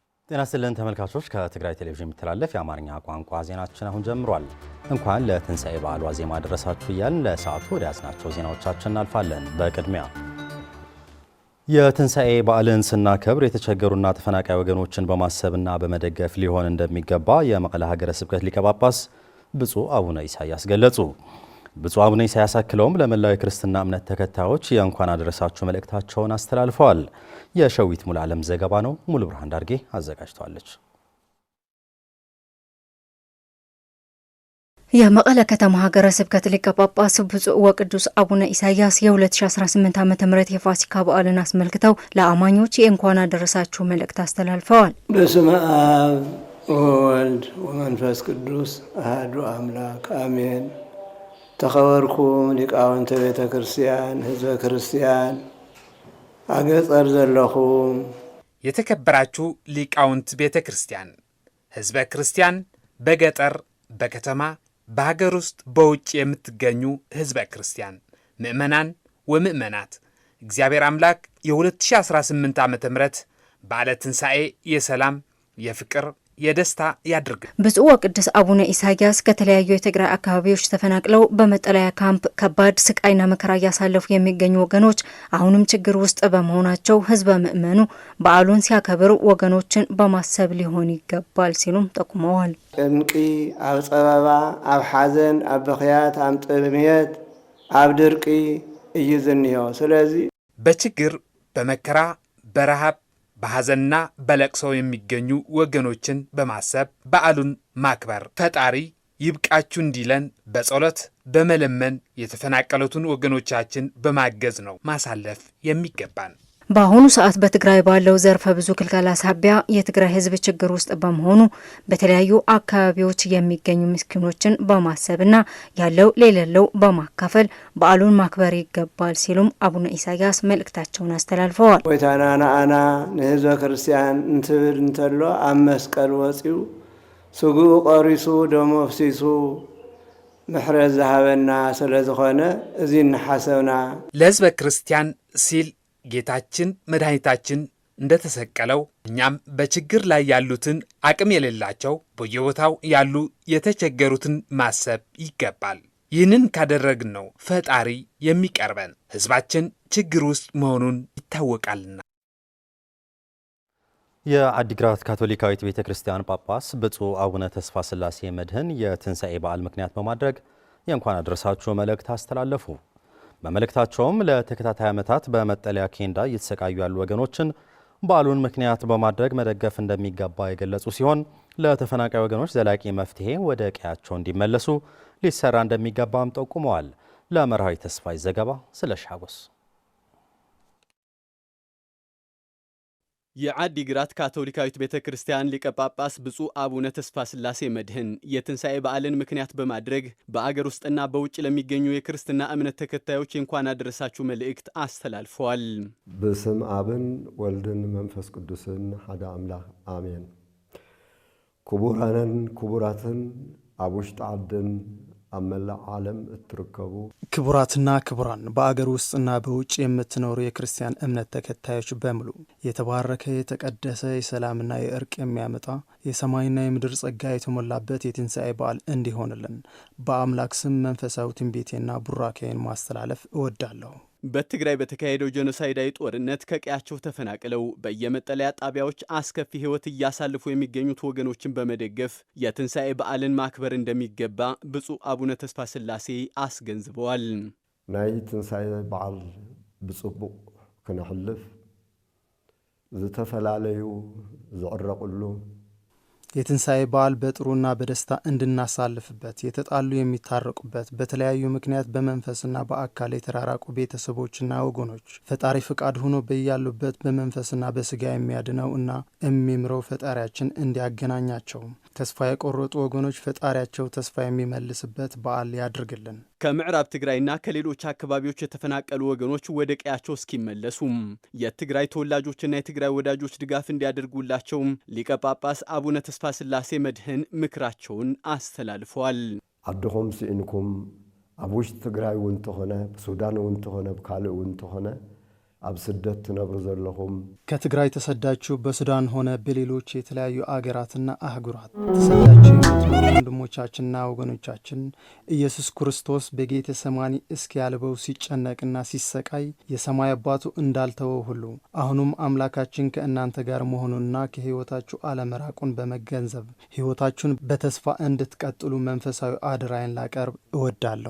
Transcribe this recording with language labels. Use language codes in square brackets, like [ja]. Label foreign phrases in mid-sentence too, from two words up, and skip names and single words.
[am] ጤና ይስጥልን ተመልካቾች ከትግራይ ቴሌቪዥን የሚተላለፍ የአማርኛ ቋንቋ ዜናችን አሁን ጀምሯል። እንኳን ለትንሳኤ በዓል ዋዜማ አደረሳችሁ እያልን ለሰዓቱ ወደ ያዝናቸው ዜናዎቻችን እናልፋለን። በቅድሚያ የትንሳኤ በዓልን ስናከብር የተቸገሩና ተፈናቃይ ወገኖችን በማሰብና በመደገፍ ሊሆን እንደሚገባ የመቀለ ሀገረ ስብከት ሊቀ ጳጳስ ብፁዕ አቡነ ኢሳያስ ገለጹ። ብፁዕ አቡነ ኢሳያስ አክለውም ለመላው የክርስትና እምነት ተከታዮች የእንኳን አደረሳችሁ መልእክታቸውን አስተላልፈዋል። የሸዊት ሙሉ ዓለም ዘገባ ነው። ሙሉ ብርሃን ዳርጌ አዘጋጅቷለች። የመቀለ ከተማ ሀገረ ስብከት ሊቀ ጳጳስ ብፁዕ ወቅዱስ አቡነ ኢሳያስ የ2018 ዓ.ም የፋሲካ በዓልን አስመልክተው ለአማኞች የእንኳን አደረሳችሁ መልእክት አስተላልፈዋል። [gez] በስመ አብ ወወልድ ወመንፈስ ቅዱስ አሐዱ አምላክ አሜን። [ti] ተኸበርኩም ሊቃውንተ ቤተ ክርስቲያን፣ ህዝበ ክርስቲያን አገጸር ዘለኹም [am] የተከበራችሁ ሊቃውንት ቤተ ክርስቲያን፣ ህዝበ ክርስቲያን በገጠር በከተማ በሀገር ውስጥ በውጭ የምትገኙ ህዝበ ክርስቲያን ምእመናን ወምእመናት እግዚአብሔር አምላክ የ2018 ዓ.ም በዓለ ትንሣኤ የሰላም የፍቅር የደስታ ያድርግ። ብፁዕ ወቅዱስ አቡነ ኢሳያስ ከተለያዩ የትግራይ አካባቢዎች ተፈናቅለው በመጠለያ ካምፕ ከባድ ስቃይና መከራ እያሳለፉ የሚገኙ ወገኖች አሁንም ችግር ውስጥ በመሆናቸው ህዝበ ምእመኑ በዓሉን ሲያከብር ወገኖችን በማሰብ ሊሆን ይገባል ሲሉም ጠቁመዋል። [ti] ጭንቂ ኣብ ጸበባ ኣብ ሐዘን ኣብ በኽያት ኣብ ጥምየት ኣብ ድርቂ እዩ ዝንሄው። ስለዚህ [am] በችግር በመከራ በረሃብ በሐዘንና በለቅሶ የሚገኙ ወገኖችን በማሰብ በዓሉን ማክበር ፈጣሪ ይብቃችሁ እንዲለን በጸሎት በመለመን የተፈናቀሉትን ወገኖቻችን በማገዝ ነው ማሳለፍ የሚገባን። በአሁኑ ሰዓት በትግራይ ባለው ዘርፈ ብዙ ክልከላ ሳቢያ የትግራይ ህዝብ ችግር ውስጥ በመሆኑ በተለያዩ አካባቢዎች የሚገኙ ምስኪኖችን በማሰብና ያለው ለሌለው በማካፈል በዓሉን ማክበር ይገባል ሲሉም አቡነ ኢሳያስ መልእክታቸውን አስተላልፈዋል። [ti] ወይታና ናአና ንህዝበ ክርስቲያን እንትብል እንተሎ ኣብ መስቀል ወፂኡ ስጉኡ ቆሪሱ ደሞ ፍሲሱ ምሕረት ዝሃበና ስለዝኾነ እዚ እንሓሰብና [am] ለህዝበ ክርስቲያን ሲል ጌታችን መድኃኒታችን እንደተሰቀለው እኛም በችግር ላይ ያሉትን አቅም የሌላቸው በየቦታው ያሉ የተቸገሩትን ማሰብ ይገባል። ይህንን ካደረግን ነው ፈጣሪ የሚቀርበን። ህዝባችን ችግር ውስጥ መሆኑን ይታወቃልና። የአዲግራት ካቶሊካዊት ቤተ ክርስቲያን ጳጳስ ብፁዕ አቡነ ተስፋ ስላሴ መድህን የትንሣኤ በዓል ምክንያት በማድረግ የእንኳን አደረሳችሁ መልእክት አስተላለፉ። በመልእክታቸውም ለተከታታይ ዓመታት በመጠለያ ኬንዳ እየተሰቃዩ ያሉ ወገኖችን በዓሉን ምክንያት በማድረግ መደገፍ እንደሚገባ የገለጹ ሲሆን ለተፈናቃይ ወገኖች ዘላቂ መፍትሄ ወደ ቀያቸው እንዲመለሱ ሊሰራ እንደሚገባም ጠቁመዋል። ለመርሃዊ ተስፋይ ዘገባ ስለሻጎስ የአዲግራት ካቶሊካዊት ቤተ ክርስቲያን ሊቀ ጳጳስ ብፁዕ አቡነ ተስፋ ስላሴ መድህን የትንሣኤ በዓልን ምክንያት በማድረግ በአገር ውስጥና በውጭ ለሚገኙ የክርስትና እምነት ተከታዮች እንኳን አደረሳችሁ መልእክት አስተላልፈዋል። [ti] በስም አብን ወልድን መንፈስ ቅዱስን ሓደ አምላክ አሜን። ክቡራንን ክቡራትን ኣብ ውሽጢ ዓድን ኣብ መላእ ዓለም እትርከቡ [am] ክቡራትና ክቡራን በአገር ውስጥና በውጭ የምትኖሩ የክርስቲያን እምነት ተከታዮች በሙሉ የተባረከ የተቀደሰ የሰላምና የእርቅ የሚያመጣ የሰማይና የምድር ጸጋ የተሞላበት የትንሣኤ በዓል እንዲሆንልን በአምላክ ስም መንፈሳዊ ትንቢቴና ቡራኬን ማስተላለፍ እወዳለሁ። በትግራይ በተካሄደው ጄኖሳይዳዊ ጦርነት ከቀያቸው ተፈናቅለው በየመጠለያ ጣቢያዎች አስከፊ ሕይወት እያሳለፉ የሚገኙት ወገኖችን በመደገፍ የትንሣኤ በዓልን ማክበር እንደሚገባ ብፁዕ አቡነ ተስፋ ስላሴ አስገንዝበዋል። [ti] ናይ ትንሣኤ በዓል ብጽቡቕ ክነሕልፍ ዝተፈላለዩ ዝዕረቁሉ [am] የትንሣኤ በዓል በጥሩና በደስታ እንድናሳልፍበት የተጣሉ የሚታረቁበት በተለያዩ ምክንያት በመንፈስና በአካል የተራራቁ ቤተሰቦችና ወገኖች ፈጣሪ ፍቃድ ሆኖ በያሉበት በመንፈስና በስጋ የሚያድነው እና የሚምረው ፈጣሪያችን እንዲያገናኛቸው ተስፋ የቆረጡ ወገኖች ፈጣሪያቸው ተስፋ የሚመልስበት በዓል ያድርግልን። ከምዕራብ ትግራይና ከሌሎች አካባቢዎች የተፈናቀሉ ወገኖች ወደ ቀያቸው እስኪመለሱም የትግራይ ተወላጆችና የትግራይ ወዳጆች ድጋፍ እንዲያደርጉላቸው ሊቀ ጳጳስ አቡነ ተስፋ ስላሴ መድህን ምክራቸውን አስተላልፈዋል። [ti] ዓድኹም ሲኢንኩም ኣብ ውሽጢ ትግራይ እውን ተኾነ ብሱዳን እውን ተኾነ ብካልእ እውን ተኾነ ኣብ ስደት ትነብሩ ዘለኹም [am] ከትግራይ ተሰዳችሁ በሱዳን ሆነ በሌሎች የተለያዩ አገራትና አህጉራት ተሰዳችሁ የምትኖሩ ወንድሞቻችንና ወገኖቻችን ኢየሱስ ክርስቶስ በጌተ ሰማኒ እስኪያልበው ሲጨነቅና ሲሰቃይ የሰማይ አባቱ እንዳልተወው ሁሉ አሁንም አምላካችን ከእናንተ ጋር መሆኑንና ከሕይወታችሁ አለመራቁን በመገንዘብ ሕይወታችሁን በተስፋ እንድትቀጥሉ መንፈሳዊ አደራዬን ላቀርብ እወዳለሁ።